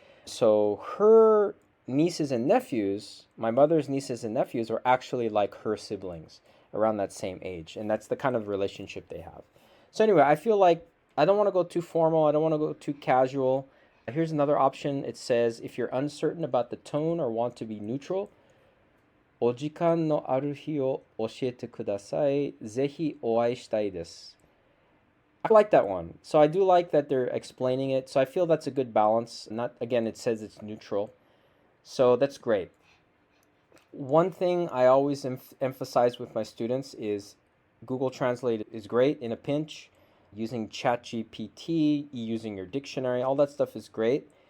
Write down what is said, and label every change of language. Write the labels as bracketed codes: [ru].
[en] So her nieces and nephews, my mother's nieces and nephews, were actually like her siblings around that same age. And that's the kind of relationship they have. So anyway, I feel like I don't want to go too formal. I don't want to go too casual. Here's another option. It says if you're uncertain about the tone or want to be neutral, [ja] お時間のある日を教えてください。ぜひお会いしたいです。 [en] I like that one. So I do like that they're explaining it. So I feel that's a good balance. Not again, it says it's neutral. So that's great. One thing I always emphasize with my students is Google Translate is great in a pinch. Using ChatGPT, using your dictionary, all that stuff is great.